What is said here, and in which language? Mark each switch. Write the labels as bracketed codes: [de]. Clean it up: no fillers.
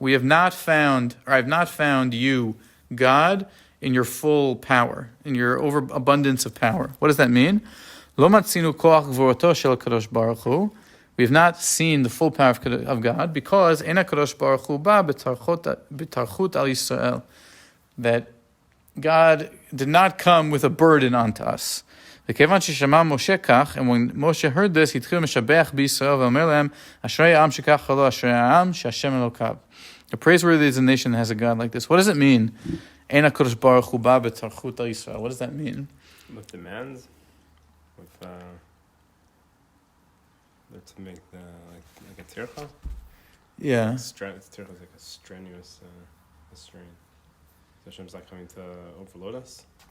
[en] I have not found you, God, in your full power, in your overabundance of power. What does that mean? [he] Lo matzinu koach gvurato shel kadosh baruch hu, [en] We have not seen the full power of God because [he] Ein HaKadosh Baruch Hu ba b'tarchut al Yisrael. [en] That God did not come with a burden onto us. [he] וכיוון ששמע משה כך, [en] and when Moshe heard this, [he] התחיל משבח בישראל ואומר להם, אשרי העם שכך לו, אשרי העם שהשם אלוקיו. [en] The praiseworthy is a nation that has a God like this. What does it mean? [he] Ein HaKadosh Baruch Hu ba b'tarchut al Yisrael. [en] What does that mean? With demands, with to make the like a tircha. Yeah. Tircha is like a strenuous strain. So Hashem's not coming to overload us.